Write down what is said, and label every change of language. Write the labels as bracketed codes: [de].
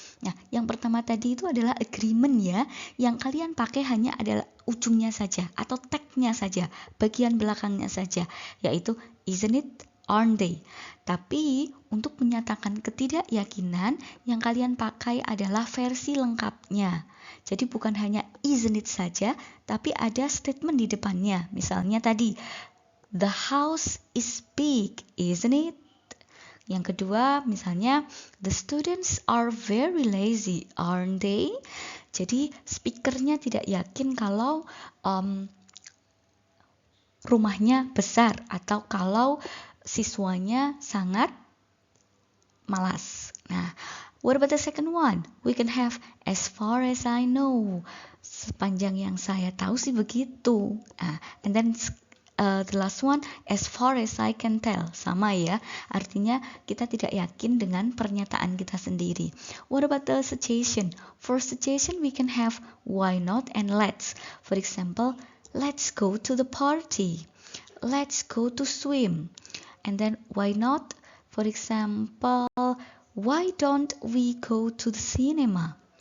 [id] Nah, yang pertama tadi itu adalah agreement ya, yang kalian pakai hanya adalah ujungnya saja atau tagnya saja, bagian belakangnya saja, yaitu [en] isn't it, aren't they. [id] Tapi untuk menyatakan ketidakyakinan yang kalian pakai adalah versi lengkapnya. Jadi bukan hanya [en] isn't it [id] saja, tapi ada statement di depannya. Misalnya tadi, [en] the house is big, isn't it? [id] Yang kedua, misalnya, [en] the students are very lazy, aren't they? [id] Jadi speakernya tidak yakin kalau rumahnya besar atau kalau siswanya sangat malas. [en] Nah, what about the second one? We can have as far as I know. [id] Sepanjang yang saya tahu sih begitu. [en] And then the last one, as far as I can tell. [id] Sama ya, artinya kita tidak yakin dengan pernyataan kita sendiri. [en] What about the suggestion? For suggestion, we can have why not and let's. For example, let's go to the party. Let's go to swim. And then why not? For example, why don't we go to the cinema?